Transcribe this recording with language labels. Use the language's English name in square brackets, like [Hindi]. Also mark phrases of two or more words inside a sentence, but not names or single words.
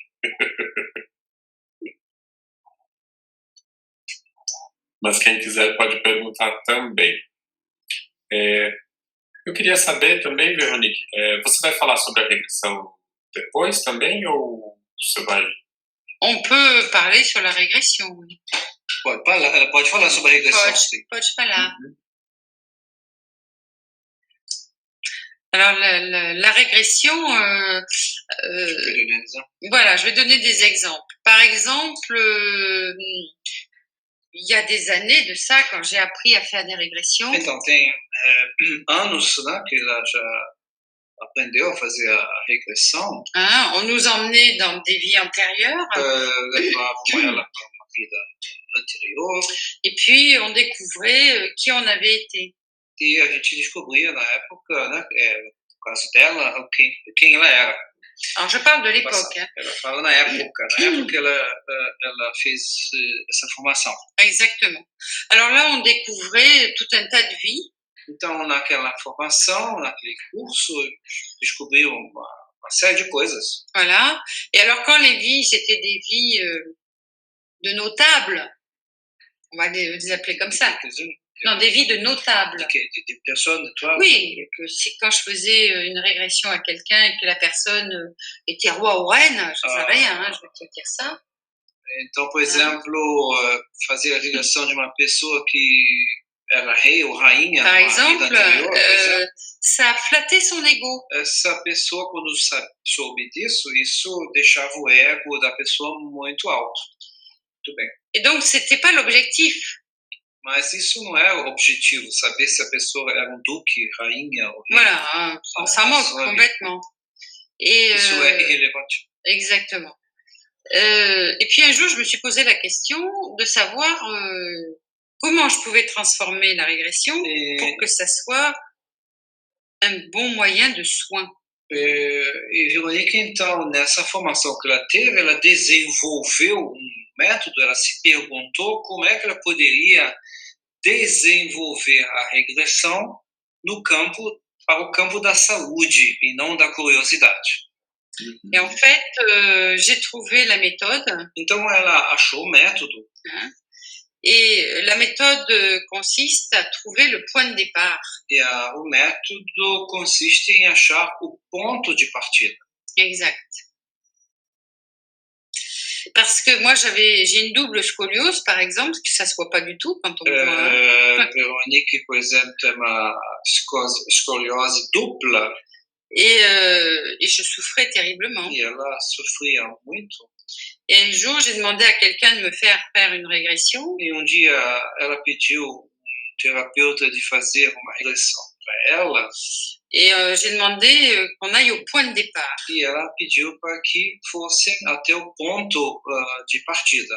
[Portuguese] Mas quem quiser pode perguntar também. Eu queria saber também, Veronique, você vai falar sobre a regressão depois também, ou você vai... [French] On peut parler sur la régression, oui. [Portuguese] Pode falar sobre a regressão, sim. Pode falar. [French] Alors, la régression, Tu peux donner un exemple? voilà, je vais donner des exemples. Par exemple, il y a des années de ça, quand j'ai appris à faire des régressions, [Portuguese] Então, tem anos, né, que ela já aprendeu a fazer a regressão, [French] hein, on nous emmenait dans des vies antérieures, [Portuguese] levavam ela para uma vida anterior [French] et puis on découvrait qui on avait été. [Portuguese] e a gente descobria na época, né, no caso dela, quem ela era. [French] Alors, je parle de l'époque, hein. [Portuguese] Ela fala na época ela fez essa formação. [French] Exactement. Alors là, on découvrait tout un tas de vies. [Portuguese] Então, naquela formação, naquele curso, descobriu uma série de coisas. [French] Voilà. Et alors, quand les vies, c'était des vies de notables, on va les appeler comme ça. Non, des vies de notables. Des personnes, toi? Oui, que si quand je faisais une régression à quelqu'un et que la personne était roi ou reine, je ne sais rien, hein, je vais te dire ça. [Portuguese] Então, por exemplo, fazer a regressão de uma pessoa que era rei ou rainha [French] Par [Portuguese] numa [French] exemple, [Portuguese] vida anterior, por exemplo, [French] ça flattait son ego. [Portuguese] essa pessoa, quando soube disso, isso deixava o ego da pessoa muito alto. Muito bem. [French] Et donc, c'était pas l'objectif. [Portuguese] Mas isso não é o objetivo, saber se a pessoa era um duque, rainha ou rei. [French] Voilà, hein, on s'en moque complètement. Et, [Portuguese] Isso é irrelevante. [French] Exactement. Et puis un jour, je me suis posé la question de savoir comment je pouvais transformer la régression pour que ça soit un bon moyen de soin. [Portuguese] E Verônica, então, nessa formação que ela teve, ela desenvolveu um método, ela se perguntou como é que ela poderia desenvolver a regressão para o campo da saúde e não da curiosidade. [French] Et en fait, j'ai trouvé la méthode. [Portuguese] Então ela achou o método. [French] Hein, et la méthode consiste à trouver le point de départ. [Portuguese] E o método consiste em achar o ponto de partida. [French] Exact. Parce que moi, j'ai une double scoliose, par exemple, que ça se voit pas du tout quand on voit. [Portuguese] Veronique, por exemplo, tem uma escoliose dupla. [French] Et je souffrais terriblement. [Portuguese] E ela sofria muito. [French] Et un jour, j'ai demandé à quelqu'un de me faire une régression. [Portuguese] E dia, ela pediu terapeuta de fazer uma regressão para ela. [French] Et j'ai demandé qu'on aille au point de départ. [Portuguese] E ela pediu para que fossem até o ponto de partida.